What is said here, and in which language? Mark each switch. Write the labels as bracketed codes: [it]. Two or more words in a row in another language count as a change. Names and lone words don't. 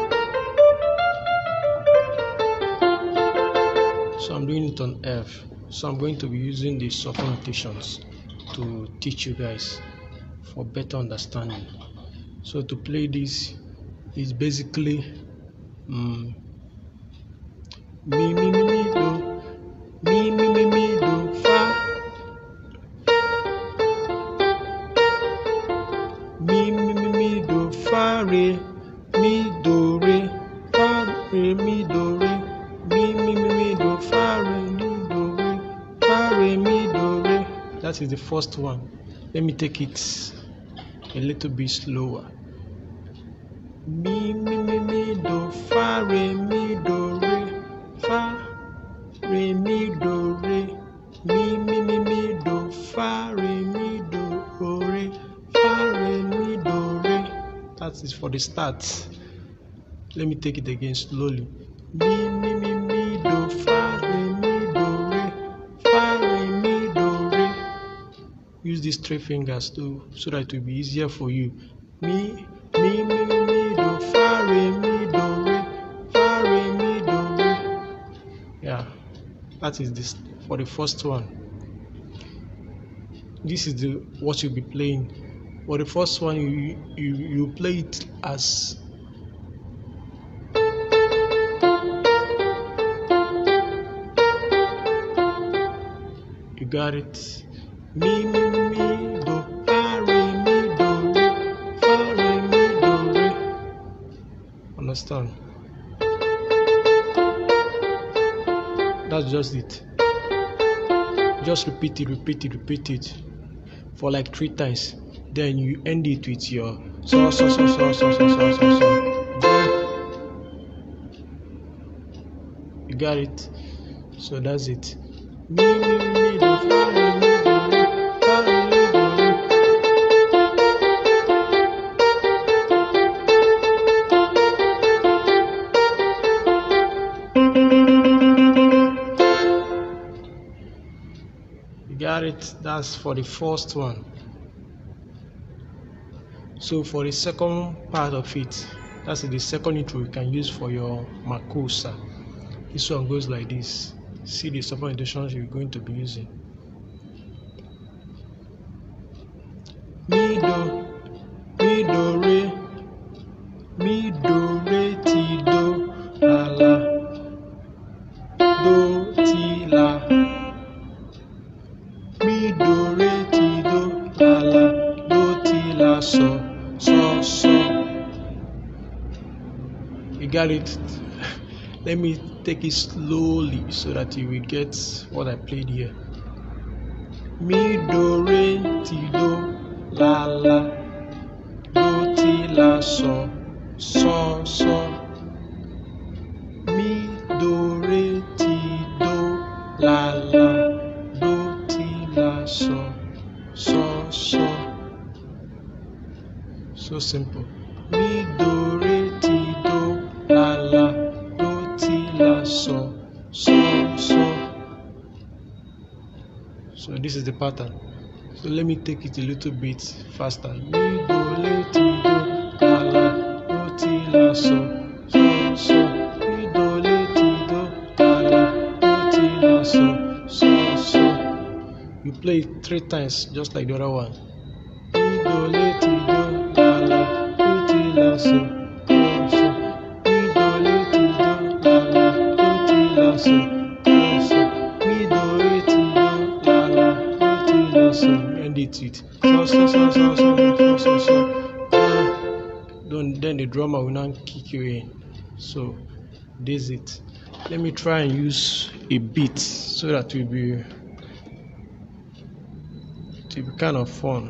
[en] So I'm doing it on F. So I'm going to be using the soft notations to teach you guys for better understanding. So to play this is basically mi mi mi mi do, mi mi mi mi do, fa, mi mi mi mi do, fa re, mi do re, fa re mi do re, mi mi mi mi do, fa re mi do re, fa re mi do re. That is the first one. Let me take it a little bit slower. Mi mi mi mi do, fa re mi do re, fa re mi do re, mi mi mi mi do, fa re mi do re, fa re mi do re. That is for the start. Let me take it again slowly. Mi mi mi mi do, fa re mi do re, fa re mi do re. Use these three fingers too, so that it will be easier for you. Mi mi mi mi do, fa re mi do re, fa re mi do re. Yeah, that is this for the first one. This is what you'll be playing. For the first one, you play it as you got it. Mi mi mi do, fa re mi do re, fa re mi do re. Understand? That's just it. Just repeat it for like 3 times. Then you end it with your so. You got it? So that's it. Mi mi mi do, fa re mi do re, fa re mi do re. You got it? That's for the first one. So for the second part of it, that's the second intro you can use for your Makossa. This one goes like this. See the support notations you're going to be using. Mi do re, mi do re ti do, la la, do ti la, mi do re ti do, la la, do ti la, so. You got it? Let me take it slowly so that you will get what I played here. Mi do re ti do, la la, do ti la, so. Mi do re ti do, la la, do ti la, so. So simple. Mi do re ti do, la la, do ti la, so. So this is the pattern. So let me take it a little bit faster. Mi do re ti do, la la, do ti la, so. Mi do re ti do, la la, do ti la, so. You play it 3 times just like the other one. Mi do re ti do, la la, do ti la, so. Mi do re ti do, la la, do ti la, so. Mi do re ti do, beat it. So. Then the drummer will not kick you in. So this is it. Let me try and use a beat so that it will be kind of fun.